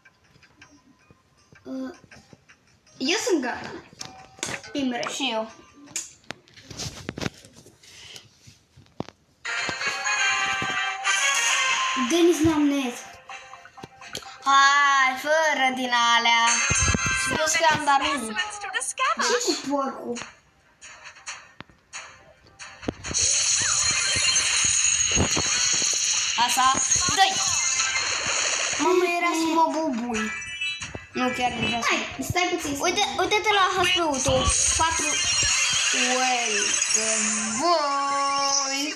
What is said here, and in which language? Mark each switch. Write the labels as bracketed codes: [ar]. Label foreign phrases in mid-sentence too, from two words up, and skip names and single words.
[ro] Eu sunt gata. Imre. Și eu. Denis Namnet. Hai, fără din alea. Și vezi că am dat unul. [en] Specimens to discover. [ro] Ce cu porcul? Asta, dă-i! Mama, era să mă bubui. Nu, chiar nu vreau să... Hai, stai puțin. Uite-te la HP-ul tău. 4... Uai, voi!